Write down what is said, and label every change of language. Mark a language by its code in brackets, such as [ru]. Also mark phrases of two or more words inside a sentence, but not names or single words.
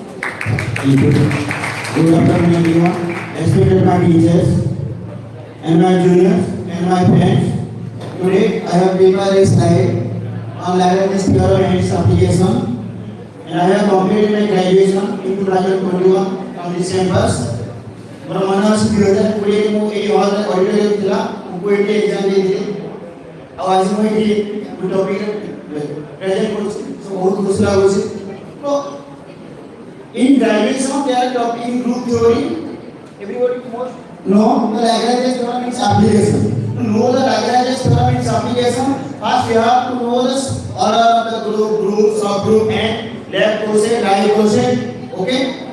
[en] Good afternoon, everyone. Respected my teachers and my juniors and my friends. Today I have prepared a slide on languages theorem and its application, and I have completed my graduation in 2021 on this campus. [or] ମୋର ମନେ ଅଛି 2020 ମୁଁ ଏଇ ହଲରେ ଅଡିଟୋରିୟମ ଥିଲା ମୁଁ କୋଇଟି ଏକ୍ଜାମ ଦେଇଥିଲି ଆଉ ଆଜି ମୁଁ ଏଠି ଗୋଟେ ଟପିକ ପ୍ରେଜେଣ୍ଟ କରୁଛି ବହୁତ ଖୁସି ଲାଗୁଛି ତ [en] in graduation there are topic in group theory everybody know the Lagrange's theorem its application. To know the Lagrange's theorem its application, first we have to know the order of the group, subgroup and left quotient, right quotient.